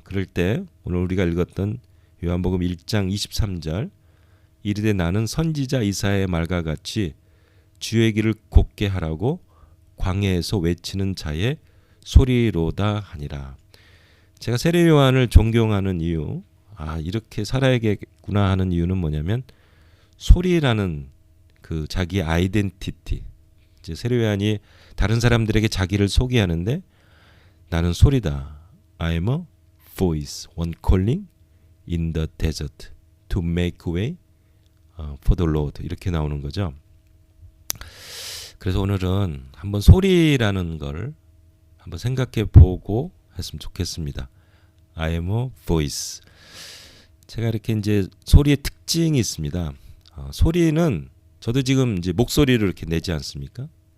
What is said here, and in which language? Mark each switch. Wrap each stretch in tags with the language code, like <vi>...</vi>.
<ko>그럴 때 오늘 우리가 읽었던 요한복음 1장 23절 이르되 나는 선지자 이사야의 말과 같이 주의 길을 곱게 하라고 광야에서 외치는 자의 소리로다 하니라. 제가 세례 요한을 존경하는 이유, 이렇게 살아야겠구나 하는 이유는 뭐냐면 소리라는 그 자기의 아이덴티티. 이제 세례 요한이 다른 사람들에게 자기를 소개하는데 나는 소리다.</ko> <en>I am a voice, one calling in the desert to make way for the Lord.</en> <ko>이렇게 나오는 거죠. 그래서 오늘은 한번 소리라는 걸 한번 생각해 보고 했으면 좋겠습니다.</ko> <en>I am a voice.</en> <ko>제가 이렇게 이제 소리의 특징이 있습니다. 소리는 저도 지금 이제 목소리를 이렇게 내지 않습니까?</ko>